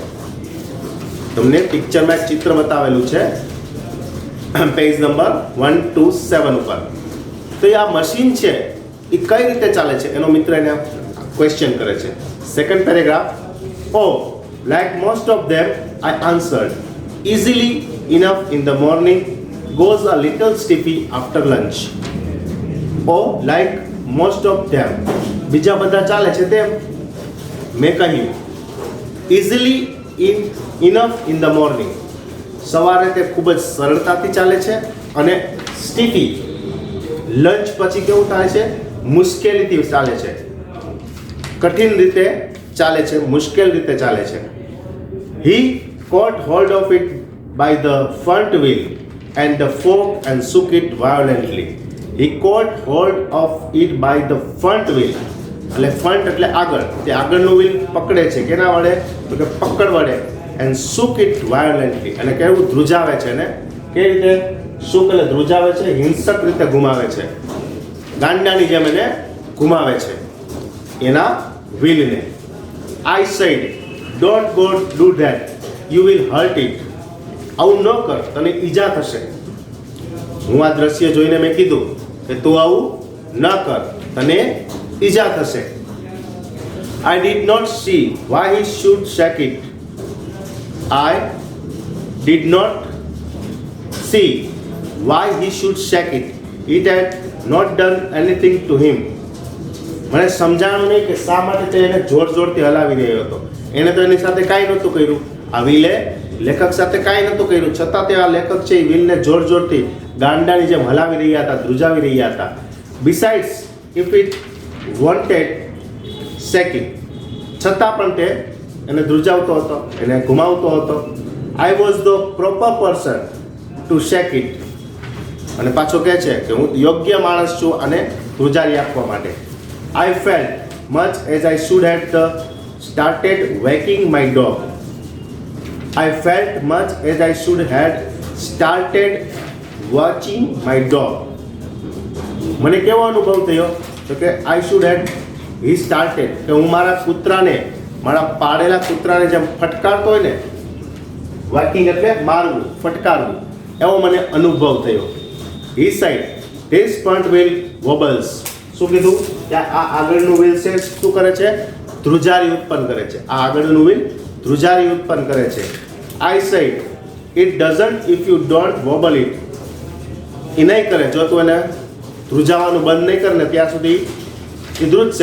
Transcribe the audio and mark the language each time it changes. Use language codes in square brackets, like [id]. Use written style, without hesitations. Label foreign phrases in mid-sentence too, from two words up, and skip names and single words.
[gu] તમને પિક્ચરમાં એક ચિત્ર બતાવેલું છે પેજ નંબર 127 ઉપર. તો એ આ મશીન છે એ કઈ રીતે ચાલે છે એનો મિત્ર એને ક્વેશ્ચન કરે છે. [en] second paragraph. Oh like most of them I answered. easily enough in the morning, goes a little stiffy after lunch. oh like most of them, [gu] બીજા બધા ચાલે છે તેમ મેં કહ્યું. [en] easily enough in the morning, [gu] સવારે તે ખૂબ જ સરળતાથી ચાલે છે. અને સ્ટીફી, લંચ પછી કેવું થાય છે? મુશ્કેલીથી ચાલે છે, કઠિન રીતે ચાલે છે, મુશ્કેલ રીતે ચાલે છે. [en] હી caught hold of it by the front wheel and the fork and shook it violently. He caught hold of it by the front wheel. [gu] એટલે ફ્રન્ટ એટલે આગળ. તે આગળનું વ્હીલ પકડે છે. કેના વડે? તો કે પકડ વડે. [en] and shook it violently. [gu] અને કેવું ધ્રુજાવે છે ને? કેવી રીતે? shook એટલે ધ્રુજાવે છે, હિંસક રીતે ઘુમાવે છે, ગાંડાની જેમ એને ઘુમાવે છે એના વ્હીલને. [en] I said, don't go do that. You will hurt it. [gu] આવું ન કર, તને ઈજા થશે. હું આ દ્રશ્ય જોઈને મેં કીધું કે તું આવું ન કર, તને ઈજા થશે. [en] I did not see why he should shake it. I did not see why he should shake it. It had not done anything to him. [gu] મને સમજાણું નહીં કે શા માટે તે એને જોર જોરથી હલાવી રહ્યો હતો. એને તો એની સાથે કાંઈ નહોતું કર્યું. આ વ્હીલે લેખક સાથે કાંઈ નહોતું કર્યું, છતાં તે આ લેખક છે એ વ્હીલને જોર જોરથી ગાંડાની જેમ હલાવી રહ્યા હતા, ધ્રુજાવી રહ્યા હતા. [en] besides if it wanted shaking, [gu] છતાં પણ તે એને ધ્રુજાવતો હતો, એને ઘુમાવતો હતો. [en] I was the proper person to shake it. [gu] અને પાછો કહે છે કે હું યોગ્ય માણસ છું અને ધ્રુજારી આપવા માટે. [en] I felt much as I should have started waking my dog. I felt much as I should have started watching my dog. [gu] મને કેવો અનુભવ થયો? તો કે [en] I should have, he started, [gu] કે હું મારા કૂતરાને, મારા પાળેલા કૂતરાને જેમ ફટકારતો હોય ને, વોકિંગ એટલે મારવું, ફટકારવું, એવો મને અનુભવ થયો. [en] He said, this front wheel wobbles. [gu] શું કીધું? કે આ આગળનું વ્હીલ છે શું કરે છે? ધ્રુજારી ઉત્પન્ન કરે છે. આ આગળનું વ્હીલ ધ્રુજારી ઉત્પન્ન કરે છે. [en] I said it doesn't if you don't wobble it. [gu] એ નહીં કરે, જો તું એને ધ્રુજાવાનું બંધ નહીં કરે ને ત્યાં સુધી એ ધ્રુજશે.